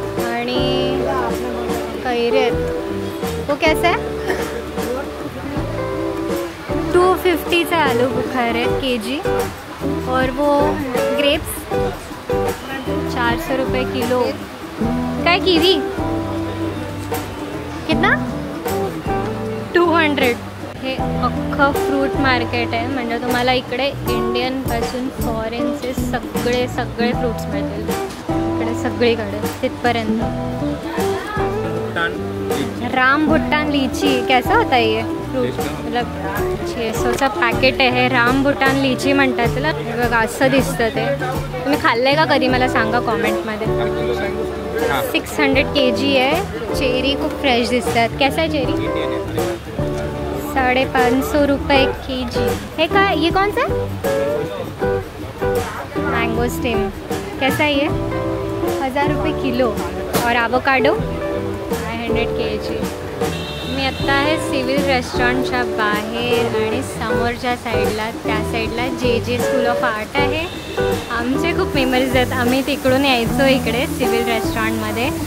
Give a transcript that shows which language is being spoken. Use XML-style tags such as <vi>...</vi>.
<mr>आणि कैरी आहेत.</mr> <hi>वो कैसा है? 250 आलू बुखारे kg. और वो ग्रेप्स 400 रुपये किलो.</hi> <mr>काय</mr> <hi>कीवी कितना? 200.</hi> <mr>हे अख्खं फ्रूट मार्केट आहे. म्हणजे तुम्हाला इकडे इंडियनपासून फॉरेनचे सगळे फ्रूट्स मिळतील इकडे सगळीकडे तिथपर्यंत.</mr> <hi>रामबुटान लीची कैसा होता है ये फ्रूट? मतलब</hi> <mr>600चं पॅकेट आहे. रामबुटान लीची म्हणतात त्याला. बघा असं दिसतं ते. तुम्ही खाल्लं का कधी मला सांगा कॉमेंटमध्ये. 600 kg आहे. चेरी खूप फ्रेश दिसतात. कैसा आहे चेरी?</mr> <hi>550 रुपये kg.</hi> <mr>हे काय,</mr> <hi>ये कौन सा मैंगो स्टेम कैसा है ये? 1000 रुपये किलो. और एवोकाडो 500 kg.</hi> <mr>मी आत्ता आहे सिव्हिल रेस्टॉरंटच्या बाहेर आणि समोरच्या साईडला त्या साईडला जे स्कूल ऑफ आर्ट आहे. आमचे खूप मेमरीज आहेत. आम्ही तिकडून यायचो इकडे सिव्हिल रेस्टॉरंटमध्ये.</mr>